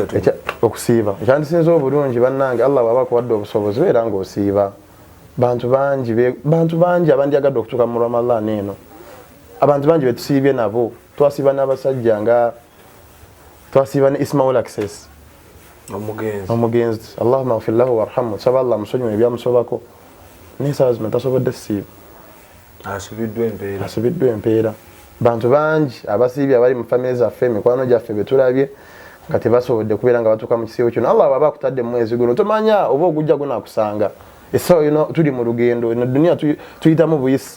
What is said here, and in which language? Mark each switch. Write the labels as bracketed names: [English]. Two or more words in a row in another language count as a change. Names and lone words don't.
[Ganda] okusiiba ekyandisinza obulungi bannange Allah bw'aba akuwadde obusobozi beera ng'osiiba bantu bangi abandyagadde okutuuka mu Ramadhan eno abantu bangi betusiibye nabo twasiba n'abasajja nga twasiba ne Ismail Access omugenzi [Arabic] اللهم اغفر له وارحمه [Ganda] saba Allah musonyiwe ebyamusobako n'esaawa zino tasobodde siba asubiddwa empeera bantu bangi abasiibye abali mu famire zaffe emikwano gyaffe betulabye nga tebasobodde kubeera nga batuuka mu kisiibo kino Allah bw'aba akutadde mu mwezi guno tomanya oba ogujja gunaakusanga essaawa yino tuli mu lugendo eno duniya tuyitamu buyisi